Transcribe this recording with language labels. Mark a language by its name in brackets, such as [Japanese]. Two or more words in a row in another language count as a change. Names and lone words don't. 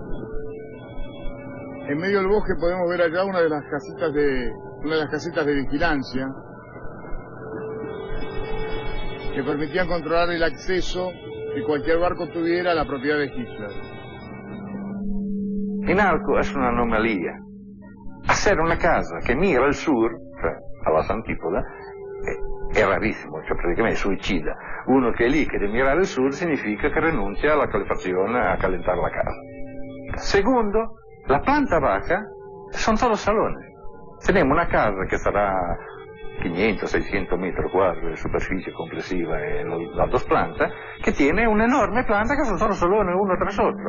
[Spanish] En medio del bosque podemos ver allá una de las casitas de vigilancia que permitían controlar el acceso que cualquier barco tuviera a la propiedad de Hitler. En Nalco es una anomalía. Hacer una casa que mira al sur, a las antípodas, [Italian] è rarissimo, cioè praticamente suicida. Uno che è lì che deve mirare al sud significa che rinuncia alla [Spanish] calefacción, a calentar la casa. Segundo, la planta baja son todos salones. Tenemos una casa que sarà 500-600 metros cuadrados de superficie complessiva en las 2 plantas, que tiene una enorme planta que son todos salones uno tras otro.